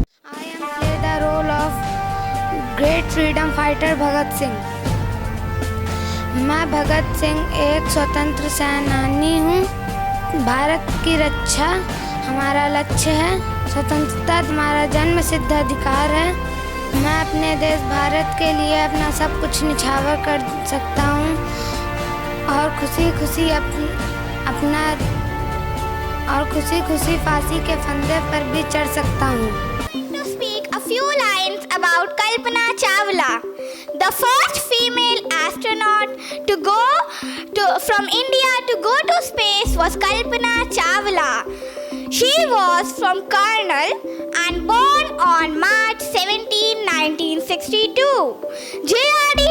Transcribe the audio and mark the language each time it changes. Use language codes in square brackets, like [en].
[en] I am play the role of great freedom fighter Bhagat Singh. [hi] मैं भगत सिंह एक स्वतंत्र सेनानी हूँ। भारत की रक्षा हमारा लक्ष्य है। स्वतंत्रता तुम्हारा जन्म सिद्ध अधिकार है। मैं अपने देश भारत के लिए अपना सब कुछ निछावर कर सकता हूँ और खुशी खुशी फांसी के फंदे पर भी चढ़ सकता हूँ। [en] To speak a few lines about Kalpana Chawla, the first female astronaut to go from India to go to space was Kalpana Chawla. She was from Karnal and born on March 17, 1962. J.R.D.